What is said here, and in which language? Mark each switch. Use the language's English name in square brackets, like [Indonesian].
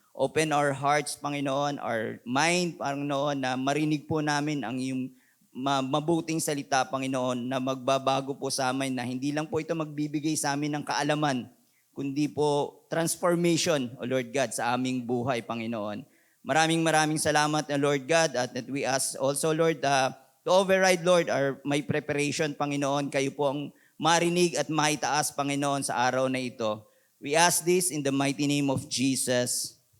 [English] Open our hearts, [Filipino] Panginoon, [English] our mind, [Filipino] Panginoon, na marinig po namin ang iyong mabuting salita, Panginoon, na magbabago po sa amin, na hindi lang po ito magbibigay sa amin ng kaalaman, kundi po transformation, O Lord God, sa aming buhay, Panginoon. Maraming salamat, [English] Lord God, at that we ask also, Lord, to override, Lord, my preparation, Panginoon. [Filipino] Kayo po ang marinig at maitaas, Panginoon, sa araw na ito. [English] We ask this in the mighty name of Jesus.